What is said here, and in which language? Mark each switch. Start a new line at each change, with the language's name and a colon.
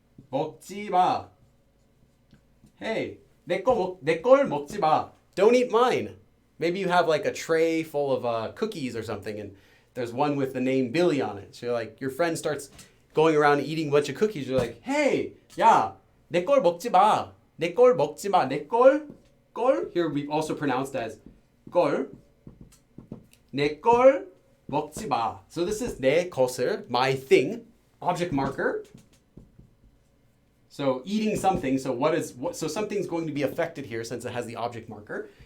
Korean: 먹지 마. Hey, 내 걸 먹지 마.
English: Don't eat mine. Maybe you have like a tray full of cookies or something, and there's one with the name Billy on it. So you're like, your friend starts going around eating a bunch of cookies. You're like, hey,
Korean: 야, 내 걸 먹지 마. 내 걸 먹지 마. 내 걸.
English: Here we also pronounced as 걸.
Korean: 내 걸 먹지 마.
English: So this is
Korean: 내 것을,
English: my thing, object marker. So eating something. So so something's going to be affected here since it has the object marker.